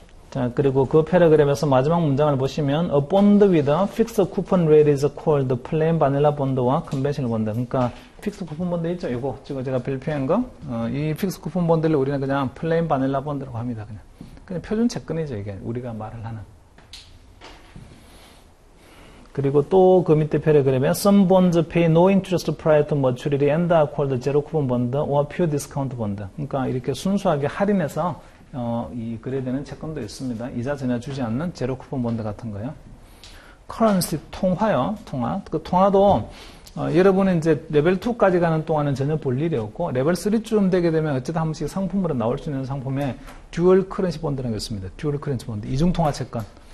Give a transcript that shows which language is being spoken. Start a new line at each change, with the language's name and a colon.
Korean: 자, 그리고 그 패러그램에서 마지막 문장을 보시면
English: A bond with a fixed coupon rate is called plain vanilla bond와 conventional bond.
Korean: 그러니까 픽스 쿠폰 본드 있죠? 이거 지금 제가 발표한 거, 이 픽스 쿠폰 본드를 우리는 그냥 plain vanilla bond라고 합니다. 그냥 표준 채권이죠. 이게 우리가 말을 하는. 그리고 또 그 밑에 패러그램에
English: Some bonds pay no interest prior to maturity and are called zero coupon bond or pure discount bond.
Korean: 그러니까 이렇게 순수하게 할인해서 그래야 되는 채권도 있습니다. 이자 전혀 주지 않는 제로 쿠폰 본드 같은 거요. currency 통화요. 통화. 그 통화도 여러분은 이제 레벨 2까지 가는 동안은 전혀 볼 일이 없고, 레벨 3쯤 되게 되면 어쨌든 한 번씩 상품으로 나올 수 있는 상품에 듀얼 커런시 본드라는 게 있습니다. 듀얼 커런시 본드. 이중 통화 채권.